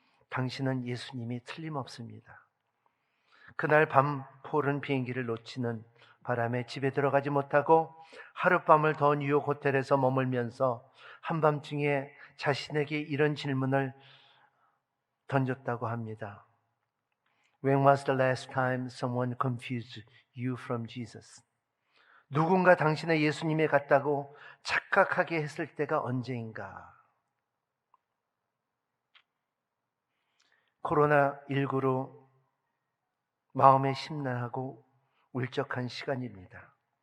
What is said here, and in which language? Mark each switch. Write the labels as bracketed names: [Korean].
[Korean] 당신은 예수님이 틀림없습니다. 그날 밤 폴은 비행기를 놓치는 바람에 집에 들어가지 못하고 하룻밤을 더 뉴욕 호텔에서 머물면서 한밤중에 자신에게 이런 질문을 던졌다고 합니다. [English] When was the last time someone confused you from Jesus? [Korean] 누군가 당신의 예수님에 같다고 착각하게 했을 때가 언제인가? 코로나19로 마음에 심란하고 울적한 시간입니다.